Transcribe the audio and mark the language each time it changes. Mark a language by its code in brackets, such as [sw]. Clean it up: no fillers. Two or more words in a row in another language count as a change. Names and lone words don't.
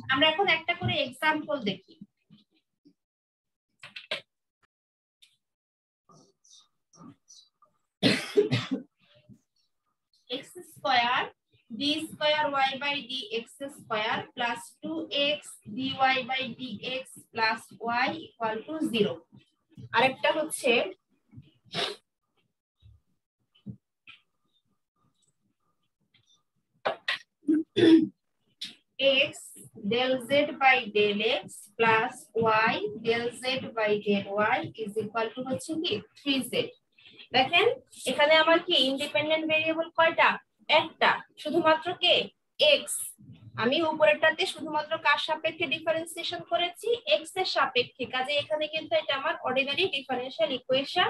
[bn] আমরা এখন একটা করে এক্সাম্পল দেখি। [en] x square d square y by dx square plus 2x dy by dx plus y equal to 0. [bn] আরেকটা হচ্ছে [en] x del z by del x plus y del z by del y is equal to [bn] হচ্ছে কি [en] 3z। [bn] দেখেন এখানে আমার কি [en] independent variable [bn] কয়টা? একটা, শুধুমাত্র কে x। আমি উপরেরটাতে শুধুমাত্র কার সাপেক্ষে ডিফারেন্সিয়েশন করেছি? x এর সাপেক্ষে, কাজে এখানে কিন্তু এটা আমার [en] ordinary differential equation.